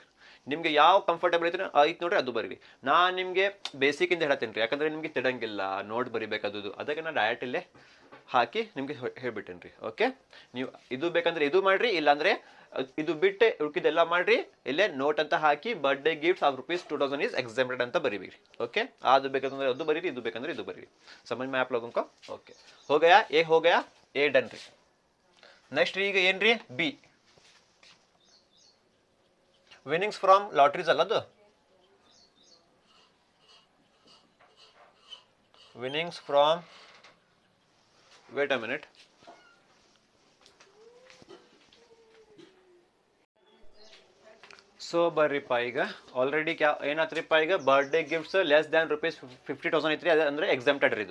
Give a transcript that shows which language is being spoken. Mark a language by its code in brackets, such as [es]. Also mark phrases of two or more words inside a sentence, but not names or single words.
[kn] ನಿಮ್ಗೆ ಯಾವ ಕಂಫರ್ಟೇಬಲ್ ಐತೆ ಆಯ್ತು ನೋಡ್ರಿ, ಅದು ಬರೀರಿ. ನಾನು ನಿಮಗೆ ಬೇಸಿಕ್ ಇಂದ ಹೇಳ್ತೇನೆ ರೀ, ಯಾಕಂದ್ರೆ ನಿಮ್ಗೆ ತಿಳಂಗಿಲ್ಲ, ನೋಟ್ ಬರೀಬೇಕು ಅದು. ಅದಕ್ಕೆ ನಾನು ಡೈರೆಕ್ಟ್ ಇಲ್ಲೇ ಹಾಕಿ ನಿಮ್ಗೆ ಹೇಳ್ಬಿಟ್ಟೇನೆ ರೀ. ಓಕೆ, ನೀವು ಇದು ಬೇಕಂದ್ರೆ ಇದು ಮಾಡ್ರಿ, ಇಲ್ಲಾಂದ್ರೆ ಇದು ಬಿಟ್ಟು ಉಳ್ಕಿದೆಲ್ಲ ಮಾಡ್ರಿ. ಇಲ್ಲೇ ನೋಟ್ ಅಂತ ಹಾಕಿ [en] birthday gifts of ₹2000 is exempted [kn] ಅಂತ ಬರೀರಿ. ಓಕೆ, ಅದು ಬೇಕಂದ್ರೆ ಅದು ಬರೀರಿ, ಇದು ಬೇಕಂದ್ರೆ ಇದು ಬರೀರಿ. [hi] समझ में आप लोगों को? ओके, हो गया ए डन ರೀ. [kn] ನೆಕ್ಸ್ಟ್ ಈಗ ಏನ್ರಿ? [en] B winnings from lotteries [kn] ಅಲ್ಲದು. [en] winnings from, wait a minute. [kn] ಸೊ ಬರ್ರಿಪ್ಪ, ಈಗ ಆಲ್ರೆಡಿ ಏನಾತ್ರಿಪ್ಪ, ಈಗ [en] birthday gifts less than ₹50,000 [kn] ಐತ್ರಿ, ಅಂದ್ರೆ ಎಕ್ಸೆಂಪ್ಟೆಡ್ ರೀ ಇದು.